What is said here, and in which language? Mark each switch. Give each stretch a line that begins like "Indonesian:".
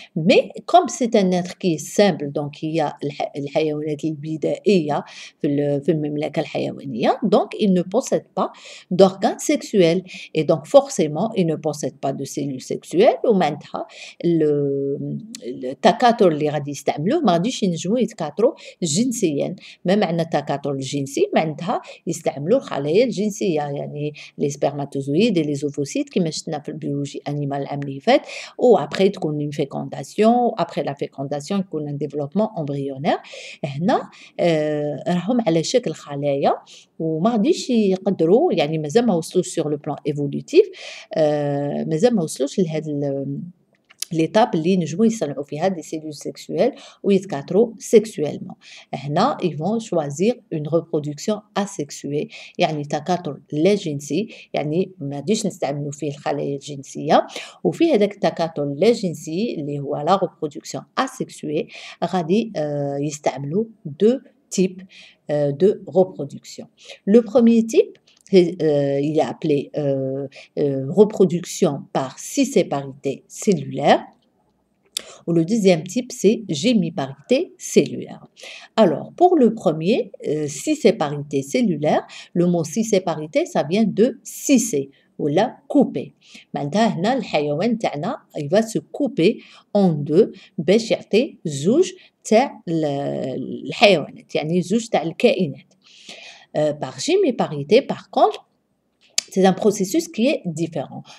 French: Mais comme c'est un être qui est simple, donc il y a
Arabic: الحيوانات البدائية في المملكة الحيوانية,
French: donc il ne possède pas d'organes sexuels. Et donc, forcément, il ne possède pas de cellules sexuelles
Arabic: ومعناتها التكاثر اللي غادي يستعملوه ما غاديش ينجموا يتكاثروا جنسيا. ما معنى التكاثر الجنسي؟ معناتها يستعملوا الخلايا الجنسية يعني لي سبرماتوزويد
French: et les ovocytes
Arabic: كما شفنا في البيولوجي انيمال العام اللي فات وابخي تكون
French: une fécondation après la fécondation
Arabic: يكون
French: un développement embryonnaire.
Arabic: هنا راهم على شكل خلايا وما غاديش يقدروا يعني مازال ما وصلوش
French: sur le plan évolutif
Arabic: مازال ما وصلوش لهذا l'étape اللي نجموا يصنعوا فيها
French: des cellules sexuelles
Arabic: ويتكاثروا
French: sexuellement.
Arabic: هنا
French: ils vont choisir une reproduction asexuée
Arabic: يعني تكاثر لا جنسي يعني ما غاديش نستعملوا فيه الخلايا الجنسية وفي هذاك التكاثر لا جنسي اللي هو
French: la reproduction asexuée
Arabic: غادي يستعملوا
French: deux types de reproduction. Le premier type il est appelé reproduction par scisséparité cellulaire. Ou le deuxième type, c'est gémiparité cellulaire. Alors, pour le premier, scisséparité cellulaire, le mot scisséparité, ça vient de scisser ou la couper.
Arabic: معناتها هنا الحيوان تاعنا
French: il va se couper en deux
Arabic: باش يعطي زوج تاع الحيوانات يعني زوج تاع الكائنات.
French: Par gémiparité, par contre, c'est un processus qui est différent.